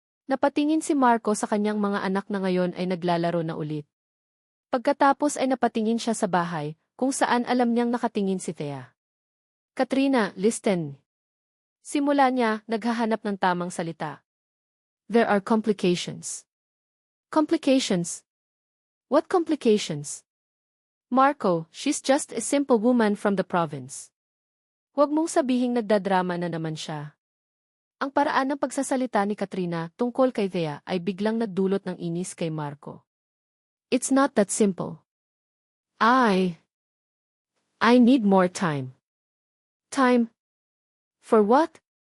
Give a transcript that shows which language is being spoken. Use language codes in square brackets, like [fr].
[tl] Napatingin si Marco sa kanyang mga anak na ngayon ay naglalaro na ulit. Pagkatapos ay napatingin siya sa bahay, kung saan alam niyang nakatingin si Thea. "Katrina, [en] listen." [tl] Simula niya, naghahanap ng tamang salita. [en] "There are complications." "Complications? What complications?" "Marco, she's just a simple woman from the province." [tl] Huwag mong sabihing nagdadrama na naman siya. Ang paraan ng pagsasalita ni Katrina tungkol kay Thea ay biglang nagdulot ng inis kay Marco. [en] "It's not that simple. I need more time." "Time? For what?"